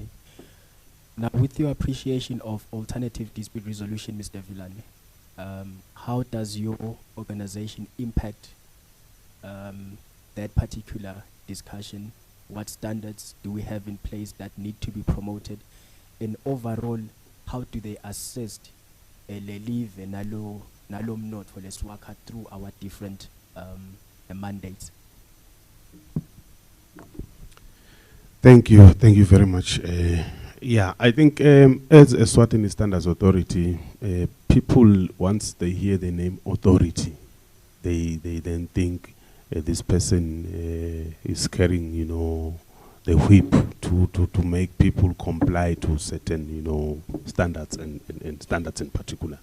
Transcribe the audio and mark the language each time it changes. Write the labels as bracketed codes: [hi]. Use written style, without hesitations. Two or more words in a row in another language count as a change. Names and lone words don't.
[en] Now, with your appreciation of alternative dispute resolution, Mr. Vilane, how does your organization impact that particular discussion? What standards do we have in place that need to be promoted? And overall, how do they assist [ss] Lelive nalo mnotho leswakha [en] through our different mandates? Thank you very much. Yeah, I think as a Eswatini Standards Authority, people, once they hear the name authority, they then think this person is carrying, you know, the whip to make people comply to certain, you know, standards and standards in particular.